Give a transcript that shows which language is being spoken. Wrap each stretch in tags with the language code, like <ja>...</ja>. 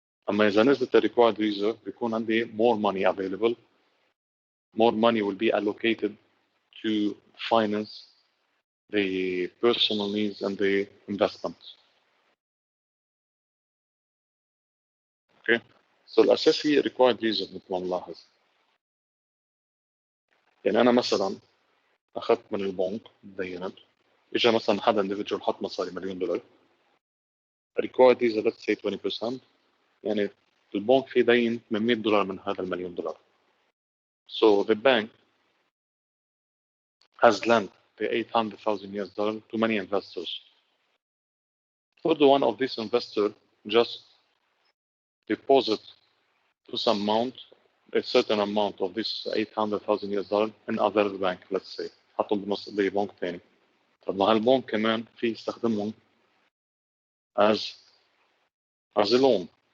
<ar>أما إذا نزلت</ar> <en>the required reserve</en> <ar>بيكون عندي</ar> <en>more money available, more money will be allocated to finance the personal needs and the investments. Okay, so</en> <ar>الأساس هي required reserve مثل ما نلاحظ. يعني أنا مثلا أخذت من البنك دينت، إجا مثلا حدا individual حط مصاري $1,000,000</ar> <en>required reserve let's say 20%،</en> <ar>يعني البنك في دين $800 من هذا $1,000,000.</ar> <en>So the bank has lent the $800,000 to many investors. So the one of these investors just deposit to some amount, a certain amount of this $800,000 in other bank, let's say</en> <ar>حطهم ببنك ثاني. طب ما هالبنك كمان في يستخدمهم</ar> <en>as a loan.</en>